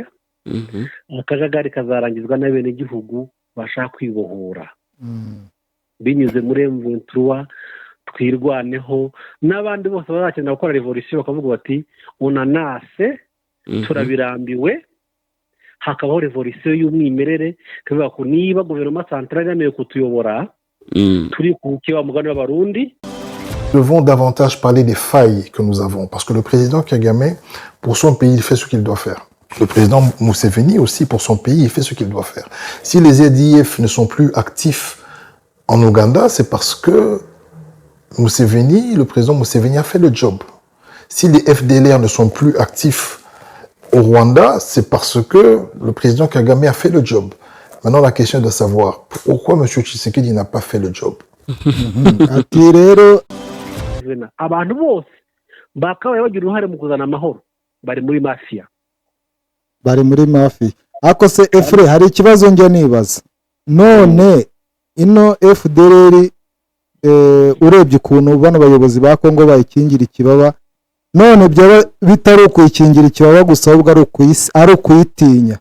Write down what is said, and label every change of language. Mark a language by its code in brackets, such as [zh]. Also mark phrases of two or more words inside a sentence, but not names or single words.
[rw] Akajagari kazarangizwa n'abenegihugu bashaka kwibohora binyuze muri M23, twirwaneho n'abandi bose bazakenera gukora revolution bakavuga bati unanase turabirambiwe, hakabaho revolution y'umwimerere kuvuga ko niba guverinoma centrale yameye kutuyobora turi kukiba mugani w'abarundi. [fr] Nous devons davantage parler des failles que nous avons, parce que le président Kagame, pour son pays, il fait ce qu'il doit faire. Le président Museveni aussi, pour son pays, il fait ce qu'il doit faire. Si les ZIF ne sont plus actifs en Ouganda, c'est parce que le président Museveni a fait le job. Si les FDLR ne sont plus actifs au Rwanda, c'est parce que le président Kagame a fait le job. Maintenant, la question est de savoir pourquoi M. Tshisekedi n'a pas fait le job. [rw] Abantu bose bakabaye bagira uruhare mu kuzana amahoro bari muri mafia. Ako se Efre, hari ikibazo njya nibaza. None ino FDLR urebye ukuntu bano bayobozi ba Kongo bayikingira ikibaba, none byaba bitari ukuyikingira ikibaba gusa ahubwo ari ukuyitinya.